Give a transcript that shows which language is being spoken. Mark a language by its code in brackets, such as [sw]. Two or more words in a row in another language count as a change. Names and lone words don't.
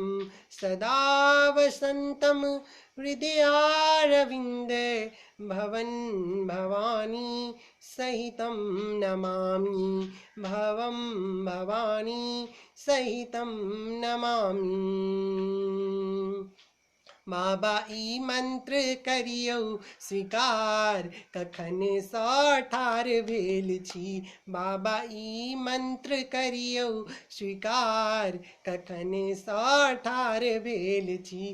[sa] सदा वसन्तं हृदयारविन्दे, भवं भवानी सहितं नमामि। भवं भवानी सहितं नमामि। [mai] बाबा ई मंत्र करियौ स्वीकार, कखन सँ ठाढ़ भेल छी। बाबा ई मंत्र करियौ स्वीकार, कखन सँ ठाढ़ भेल छी।